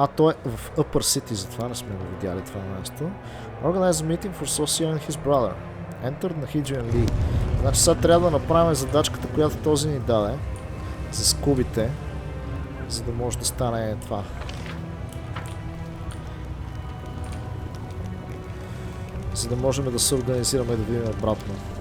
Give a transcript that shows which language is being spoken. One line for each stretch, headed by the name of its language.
Bulgarian: Той е в Upper City, затова не сме го видяли това място.
English: Organize a meeting for Sosia and his brother. Enter the Naedrian League.
Bulgarian: Значи сега трябва да направим задачката, която този ни даде. За скубите. За да може да стане това. За да можем да се организираме и да видим обратно.